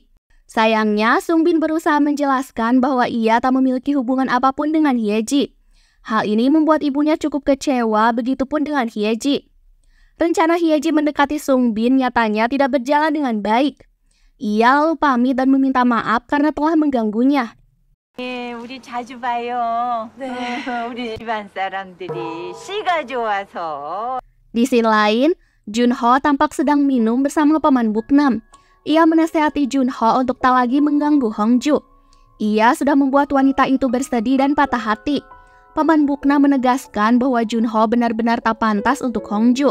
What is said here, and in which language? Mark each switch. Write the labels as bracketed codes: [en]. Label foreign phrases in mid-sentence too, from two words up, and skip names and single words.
[id] Sayangnya, Sungbin berusaha menjelaskan bahwa ia tak memiliki hubungan apapun dengan Hyeji. Hal ini membuat ibunya cukup kecewa, begitupun dengan Hyeji. Rencana Hyeji mendekati Sungbin nyatanya tidak berjalan dengan baik. Ia lalu pamit dan meminta maaf karena telah mengganggunya. [ko] 우리 자주 봐요. 네. 우리 집안 사람들이 씨가 좋아서. [id] Di sisi lain, Junho tampak sedang minum bersama Paman Buknam. Ia menasihati Junho untuk tak lagi mengganggu Hongju. Ia sudah membuat wanita itu bersedih dan patah hati. Paman Buknam menegaskan bahwa Junho benar-benar tak pantas untuk Hongju.